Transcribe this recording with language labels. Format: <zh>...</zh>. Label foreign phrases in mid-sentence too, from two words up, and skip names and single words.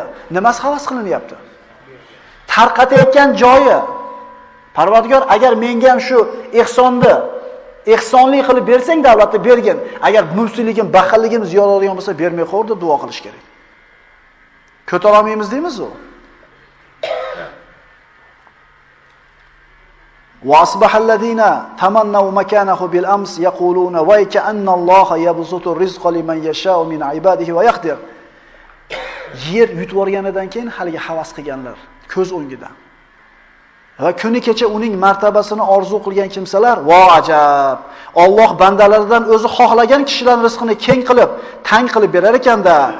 <uz>Nimasi havas qilinyapti? Tarqatayotgan joyi. Parvardigor, agar menga ham shu ehsonlik qilib bersang davlatni bergin. Agar mumsiligim, baxilligim ziyodadigan bo'lsa bermay qo'y deb duo qilish kerak. Ko'tara olmaymiz deymiz u.</uz> <ar>وَأَصْبَحَ الَّذِينَ تَمَنَّوْا مَكَانَهُ بِالْأَمْسِ يَقُولُونَ وَيْكَأَنَّ اللَّهَ يَبْسُطُ الرِّزْقَ لِمَنْ يَشَاءُ مِنْ عِبَادِهِ وَيَقْدِرُ.</ar> <uz>Yer yutib o'rganidan keyin haliga havas qilganlar ko'z o'ngida. Va kuni kecha uning martabasini orzu qilgan kimsalar, vo ajab. Alloh bandalaridan o'zi xohlagan kishilarning rizqini keng qilib, tang qilib berar ekanda.</uz>